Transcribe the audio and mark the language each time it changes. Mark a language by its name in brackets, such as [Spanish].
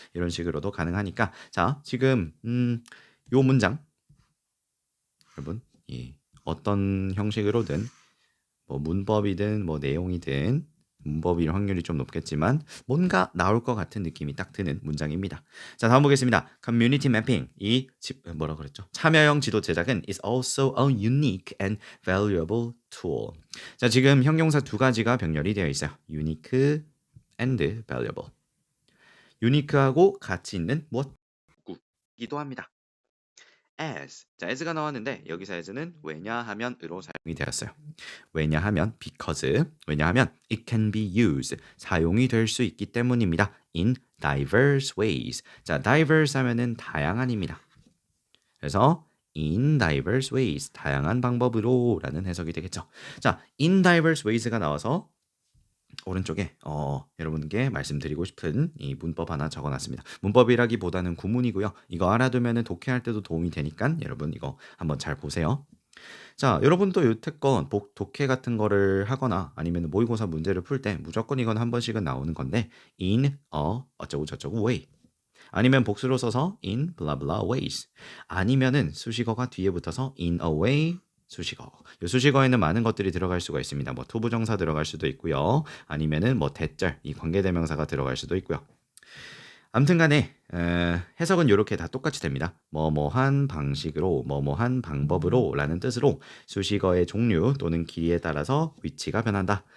[Korean] 이런 식으로도 가능하니까 자, 지금 요 문장 여러분 어떤 형식으로든 뭐 문법이든 뭐 내용이든 문법일 확률이 좀 높겠지만 뭔가 나올 것 같은 느낌이 딱 드는 문장입니다. 자, 다음 보겠습니다. [English] Community mapping [Korean] 뭐라 그랬죠? 참여형 지도 제작은 [English] is also a unique and valuable tool. [Korean] 자, 지금 형용사 두 가지가 병렬이 되어 있어요. [English] unique and valuable. [Korean] 유니크하고 가치 있는 무엇이기도 합니다. [English] as. [Korean] 자, as가 나왔는데 여기서 as는 왜냐하면으로 사용이 되었어요. 왜냐하면 [English] because. [Korean] 왜냐하면 [English] it can be used. [Korean] 사용이 될 수 있기 때문입니다. [English] in diverse ways. [Korean] 자, diverse 하면은 다양한입니다. 그래서 [English] in diverse ways. [Korean] 다양한 방법으로 라는 해석이 되겠죠. 자, [English] in diverse ways [Korean] 가 나와서 오른쪽에 여러분께 말씀드리고 싶은 이 문법 하나 적어놨습니다. 문법이라기보다는 구문이고요. 이거 알아두면 독해할 때도 도움이 되니까 여러분 이거 한번 잘 보세요. 자, 여러분도 여태껏 독해 같은 거를 하거나 아니면 모의고사 문제를 풀 때 무조건 이건 한 번씩은 나오는 건데 [English] in a [Korean] 어쩌고 저쩌고 [English] way [Korean] 아니면 복수로 써서 [English] in blah blah ways. [Korean] 아니면은 수식어가 뒤에 붙어서 [English] in a way [Korean] 수식어. 이 수식어에는 많은 것들이 들어갈 수가 있습니다. 뭐 투부정사 들어갈 수도 있고요. 아니면은 뭐 대절, 이 관계대명사가 들어갈 수도 있고요. 아무튼 간에 해석은 이렇게 다 똑같이 됩니다. 뭐뭐한 방식으로, 뭐뭐한 방법으로 라는 뜻으로 수식어의 종류 또는 길이에 따라서 위치가 변한다.